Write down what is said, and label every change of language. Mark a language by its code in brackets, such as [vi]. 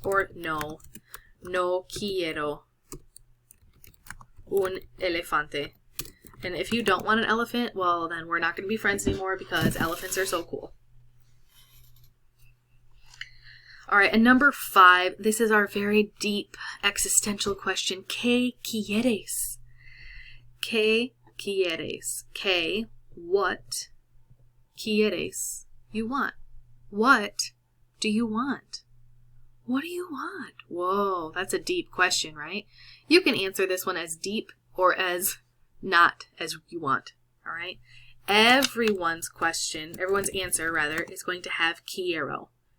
[es] Or no, no quiero un elefante. [en] And if you don't want an elephant, well, then we're not going to be friends anymore because elephants are so cool. All right, and number 5, this is our very deep existential question. [es] ¿Qué quieres? ¿Qué quieres? [en] ¿Qué, what, quieres, you want? What do you want? What do you want? Whoa, that's a deep question, right? You can answer this one as deep or as not as you want, all right? Everyone's answer, rather, is going to have quiero.